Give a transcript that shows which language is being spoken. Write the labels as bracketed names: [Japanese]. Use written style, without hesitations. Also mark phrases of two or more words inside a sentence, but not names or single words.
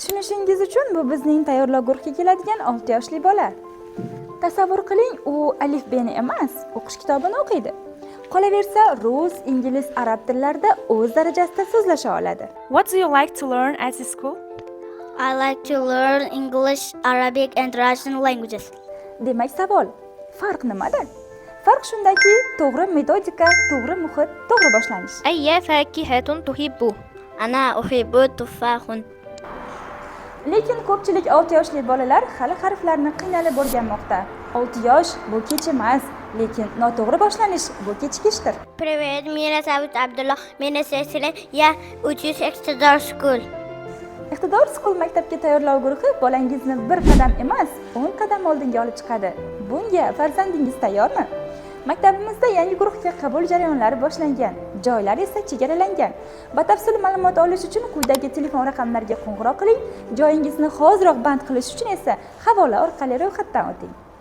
[Uzbek] Tushunishingiz uchun bu bizning tayyorlov guruhiga keladigan 6 yoshli bola. Tasavvur qiling, u alifbeni emas, o'qish kitobini o'qiydi. Qolaversa, rus, ingliz, arab tillarida o'z darajasida so'zlasha oladi. [English] What do you like to learn at the school? I like to learn English, Arabic and Russian languages. [Uzbek] Demak, savol: farq nimada? Farq shundaki, to'g'ri metodika, to'g'ri muhit, to'g'ri boshlanish. [Arabic] أي فاكهة تحب؟ أنا أحب تفاح. [Uzbek] Lekin ko'pchilik 6 yoshli bolalar hali harflarni qiynalib o'rganmoqda. 6 yosh bu kech emas, lekin noto'g'ri boshlanish bu kechikishdir. [Russian] Привет, меня зовут Абдулла. Меня 6 лет. Я учусь в Iqtidor School. [Uzbek] Iqtidor School maktabga tayyorlov guruhi bolangizni bir qadam emas, 10 qadam oldinga olib chiqadi. Bunga farzandingiz tayyormi? Maktabimizda yangi guruhga qabul jarayonlari boshlangan, joylar esa chegaralangan. Batafsil ma'lumot olish uchun quyidagi telefon raqamlariga qo'ng'iroq qiling, joyingizni hoziroq band qilish uchun esa havola orqali ro'yxatdan o'ting.